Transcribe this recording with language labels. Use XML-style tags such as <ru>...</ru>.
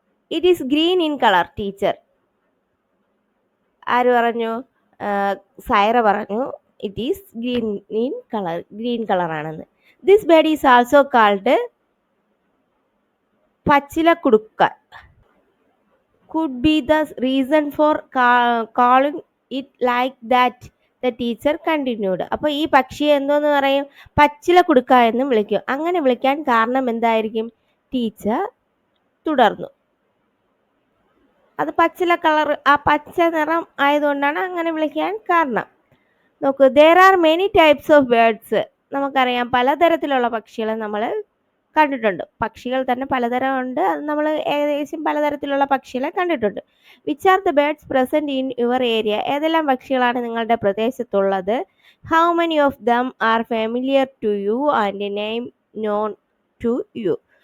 <en>It is green in colour teacher.</en> <ml>ആര് പറഞ്ഞു? സൈറ പറഞ്ഞു</ml> <en>it is green in colour,</en> <ml>green കളറാണെന്ന്.</ml> <en>This bird is also called പച്ചിലക്കുടുക്ക. Could be the reason for calling it like that, the teacher continued.</en> <ml>അപ്പോൾ ഈ പക്ഷിയെ എന്തോന്ന് പറയും? പച്ചില കുടുക്ക എന്നും വിളിക്കും. അങ്ങനെ വിളിക്കാൻ കാരണം എന്തായിരിക്കും? ടീച്ചർ തുടർന്നു. അത് പച്ചില കളർ, ആ പച്ച നിറം ആയതുകൊണ്ടാണ് അങ്ങനെ വിളിക്കാൻ കാരണം. നോക്കൂ,</ml> <en>there are many types of birds.</en> <ml>നമുക്കറിയാം പലതരത്തിലുള്ള പക്ഷികളെ നമ്മൾ കണ്ടിട്ടുണ്ട്. പക്ഷികൾ തന്നെ പലതരം ഉണ്ട്. അത് നമ്മൾ ഏകദേശം പലതരത്തിലുള്ള പക്ഷികളെ കണ്ടിട്ടുണ്ട്.</ml> <en>Which are the birds present in your area?</en> <ml>ഏതെല്ലാം പക്ഷികളാണ് നിങ്ങളുടെ പ്രദേശത്തുള്ളത്?</ml> <en>How many of them are familiar to you and name known to you?</en>